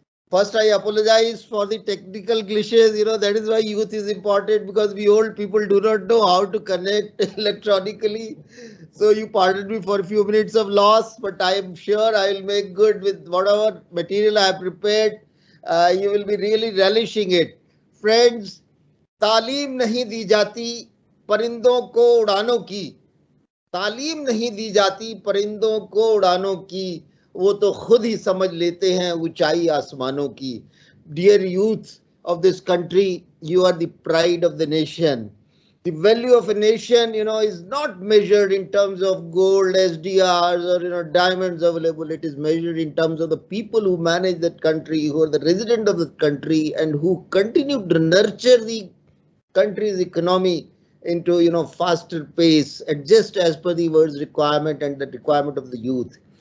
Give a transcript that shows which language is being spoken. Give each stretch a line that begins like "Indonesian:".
English: First, I apologize for the technical glitches. That is why youth is important, because we old people do not know how to connect electronically. So you pardon me for a few minutes of loss, but I am sure I will make good with whatever material I have prepared. You will be really relishing it.
Hindi: Friends, तालीम नहीं दी जाती परिंदों को उड़ानों की, तालीम नहीं दी जाती परिंदों को उड़ानों की, वो तो खुद ही समझ लेते हैं ऊंचाई आसमानों की.
English: Dear youth of this country, you are the pride of the nation. The value of a nation, is not measured in terms of gold, SDRs, or diamonds available. It is measured in terms of the people who manage that country, who are the resident of the country, and who continue to nurture the country's economy into faster pace, adjust as per the world's requirement and the requirement of the youth.